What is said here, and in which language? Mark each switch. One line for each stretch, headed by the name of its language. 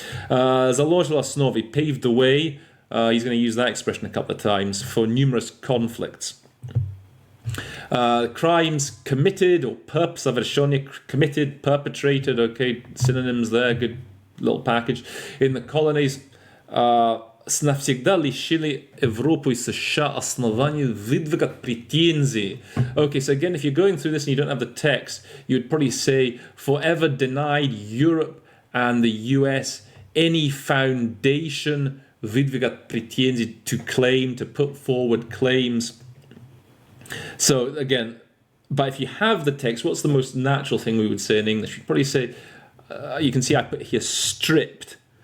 Russian: Заложил основы,
English: paved the way. He's going to use that expression a couple of times for numerous conflicts. Crimes committed or совершенные, committed, perpetrated, okay, synonyms there, good little package. In the colonies,
Russian: навсегда лишили Европу и США оснований выдвигать претензии.
English: Okay, so again, if you're going through this and you don't have the text, you'd probably say, forever denied Europe and the US any foundation,
Russian: выдвигать претензии,
English: to claim, to put forward claims. So again, but if you have the text, what's the most natural thing we would say in English? You'd probably say, you can see I put here stripped.